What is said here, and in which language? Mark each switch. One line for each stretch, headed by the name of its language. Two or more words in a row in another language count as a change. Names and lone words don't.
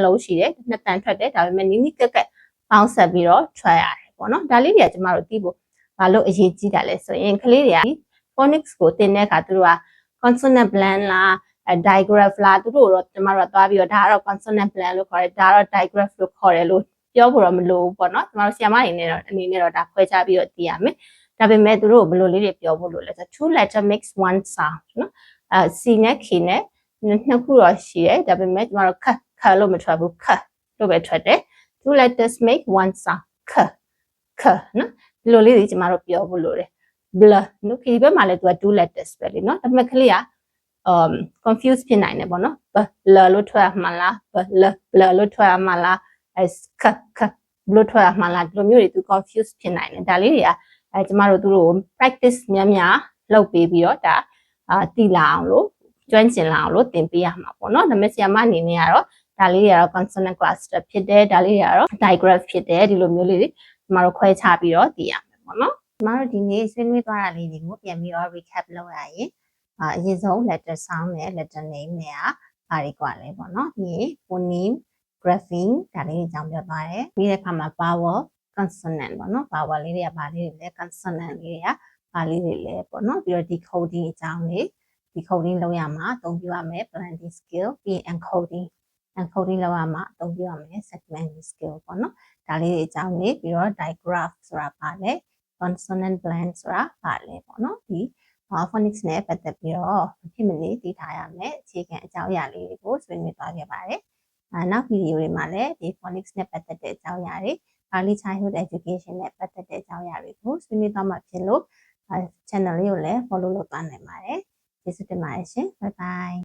Burmese: လုံးရှိတယ်နှစ်တန်ထွက်တယ်ဒါပေမဲ့နီးနီးကက်ကက်ပေါင်းဆက်ပြီးတော့ထွက်ရတယ်ပေါ့နော်ဒါလေးတွေကကျမတို့သိဖို့ဘာလို့အရေးကြီးတာလဲဆိုရင်ကလေးတွေက phonics ကိုသင်တဲ့အခါသူတို့က
English: consonant blend
Burmese: လား digraph လားသူတို့တော့ကျမတို့ကသွားပြီးတော့ဒါကတော့
English: consonant blend
Burmese: လို့ခေါ်တယ်ဒါကတော့ digraph လို့ခေါ်တယ်လို့ပြောဖို့တော့မလိုဘူးပေါ့နော်ကျမတို့ဆရာမအနေနဲ့တော့ဒါခွဲခြားပြီးတော့သိ ရမယ်ဒါပေမဲ့သူတို့ဘယ်လိုလေးတွေပြောဖို့လို့လဲဆိုတော့
English: two letter makes one sound
Burmese: နော်C နဲ့ K နဲ့နှစ်ခုတော့ရှိတယ်ဒါပေမဲ့ကျမတို့ခလို့မထွက်ဘူးခလို့ပဲထွက်တယ်
English: two letters make one sound
Burmese: ခနော်ဒီလိုလေးတွေကျမတို့ပြောဖို့လို့တယ် blur နော်ဒီဘက်မှာလည်းသူက
English: two letters
Burmese: ပဲလေနော်ဒါပေမဲ့ကလေးကconfuse ဖြစ်နိုင်တယ်ပေါ့နော် blur လို့ထွက်ရ မှာလား blur လို့ထွက်ရမှာလားခဘလို့ထွက်ရမှာလားဒီလိုမျိုးတွေသူ confuse ဖြစ်နိုင်တယ်ဒါလေးတွေကကျမတို့သူတို့ practice များလုပ်ပေးပြီးတော့ဒါတည်လာအောင်လို့ကျွမ်းကျင်လာအောင်လို့သင်ပေးရမှာပေါ့နော်ဒါပေမဲ့ဆရာမအနေနဲ့ကတော့ဒါလေးတွေကတော့
English: consonant cluster
Burmese: ဖြစ်တယ် ဒါလေးတွေကတော့ digraph ဖြစ်တယ်ဒီလိုမျိုးလေးတွေကျမတို့ခွဲခြားပြီးတော့သိရမယ်ပေါ့နော်ကျမတို့ဒီနေ့ဆွေးနွေးသွားတာလေးတွေကိုပြန်ပြီးတော့ recap လုပ်ရရင်အရင်ဆုံး
English: letter sound
Burmese: နဲ့
English: letter name
Burmese: တွေက ဘာတွေกว่าလဲပေါ့နော်ဒီ
English: phoneme grapheme
Burmese: ဒါလေးတွေအကြောင်းပြောသွားတယ်ပြီးတဲ့အခါမှာ
English: vowel consonant
Burmese: ပေါ့နော် vowel လေးတွေကဘာလေးတွေလဲ consonant လေးတွေကဘာလေးတွေလဲ ပေါ့နော်ပြီးတော့ decoding အကြောင်းလေး decoding လုပ်ရမှာအသုံးပြုရမယ်
English: blending skill
Burmese: ပြီး encoding လုပ်ရမှာအသုံးပြုရမယ် segmenting skill ပေါ့နော်ဒါလေးတွေအကြောင်းလေးပြီးတော့ digraph ဆိုတာဘာလဲ
English: consonant blend
Burmese: ဆိုတာဘာလဲပေါ့နော်ဒီphonics နဲ့ပတ်သက်ပြီးတော့ဖြစ်မနေသိထားရမယ်အခြေခံအကြောင်းအရာလေးတွေကိုဆွေးနွေးသွားခဲ့ပါတယ်နောက်ဗီဒီယိုတွေမှာလည်းဒီ phonics နဲ့ပတ်သက်တဲ့အကြောင်းအရာတွေ
English: early childhood education
Burmese: နဲ့ပတ်သက်တဲ့အကြောင်းအရာတွေကိုဆွေးနွေးသွားမှာဖြစ်လို့channel လေးကိုလည်း follow လုပ်သွားနိုင်ပါတယ်ကျေးဇူးတင်ပါတယ်ရှင်
English: bye bye